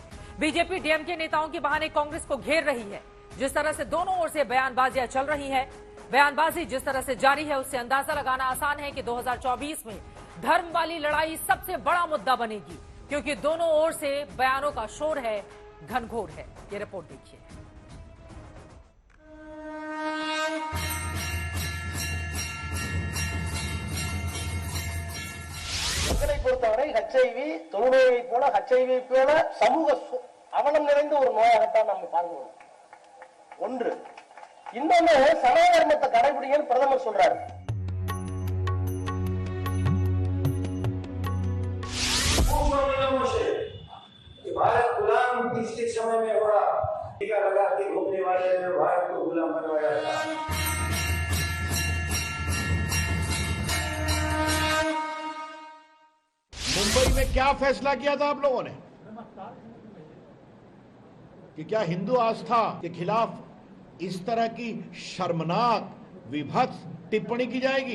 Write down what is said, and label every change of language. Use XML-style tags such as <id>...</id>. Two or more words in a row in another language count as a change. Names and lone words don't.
<hi>बीजेपी डीएमके नेताओं के बहाने कांग्रेस को घेर रही है। जिस तरह से दोनों ओर से बयानबाजियां चल रही है, बयानबाजी जिस तरह से जारी है, उससे अंदाजा लगाना आसान है कि 2024 में धर्म वाली लड़ाई सबसे बड़ा मुद्दा बनेगी, क्योंकि दोनों ओर से बयानों का शोर है, घनघोर है। ये रिपोर्ट देखिए।</hi> <ta>பொறுத்தவரை HIV தொழுநோயை போல HIV போல சமூக அவலம் நிறைந்த ஒரு நோயாகத்தான் நம்ம பார்க்கிறோம். ஒன்று. இன்னொன்னு சனாதன தர்மத்தை கடைபிடிங்கன்னு பிரதமர் சொல்றாரு.</ta> <hi>भारत गुलाम पिछले समय में हुआ, टीका लगा के घूमने वाले ने भारत को गुलाम बनवाया था। मुंबई में क्या फैसला किया था आप लोगों ने कि क्या हिंदू आस्था के खिलाफ इस तरह की शर्मनाक विभत्स टिप्पणी की जाएगी?</hi>